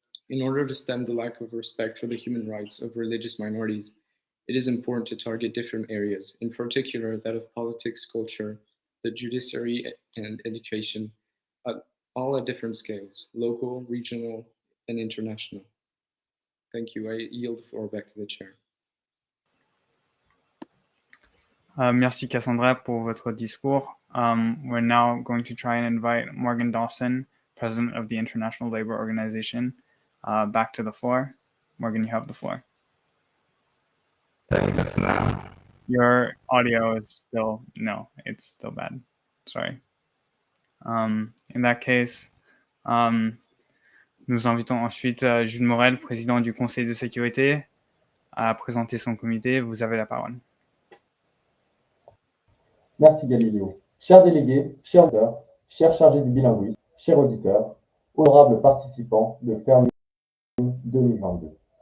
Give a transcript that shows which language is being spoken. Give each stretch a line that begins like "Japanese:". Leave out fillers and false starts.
English: In order to stem the lack of respect for the human rights of religious minorities, it is important to target different areas, in particular that of politics, culture, the judiciary, and education, all at different scales, local, regional, and international. Thank you. I yield the floor back to the chair. Merci Cassandra pour votre discours. We're now going to try and invite Morgan Dawson, President of the International Labour Organization, back to the floor. Morgan, you have the floor. Thank us now. Your audio is still, no, it's still bad. Sorry. In that case,
French: nous invitons ensuite Jules Morel, président du Conseil de sécurité, à présenter son comité. Vous avez la parole. Merci Galiléo. Chers délégués, chers auditeurs, chers chargés du bilinguisme, chers auditeurs, honorables participants de FerMUN 2022.